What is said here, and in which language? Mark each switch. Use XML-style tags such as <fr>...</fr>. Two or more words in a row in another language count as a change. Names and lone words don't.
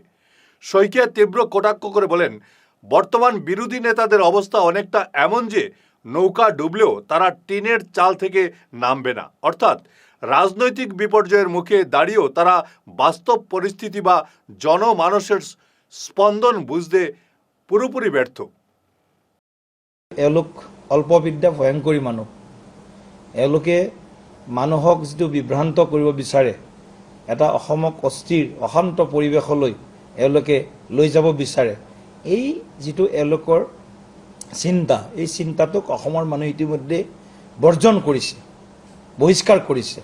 <bn>শইকিয়া তীব্র কটাক্ষ করে বলেন, বর্তমান বিরোধী নেতাদের অবস্থা অনেকটা এমন যে নৌকা ডুবলেও তারা টিনের চাল থেকে নামবে না। অর্থাৎ রাজনৈতিক বিপর্যয়ের মুখে দাঁড়িয়েও তারা বাস্তব পরিস্থিতি বা জনমানসের স্পন্দন বুঝতে পুরোপুরি ব্যর্থ।</bn> <as>এওঁলোক অল্পবিদ্যা ভয়ংকৰী মানুহ। এওঁলোকে মানুহক যিটো বিভ্ৰান্ত কৰিব বিচাৰে, এটা অসমক অস্থিৰ অশান্ত পৰিৱেশলৈ এওঁলোকে লৈ যাব বিচাৰে, এই যিটো এওঁলোকৰ চিন্তা, এই চিন্তাটোক অসমৰ মানুহ ইতিমধ্যে বৰ্জন কৰিছে, বহিষ্কাৰ কৰিছে।</as>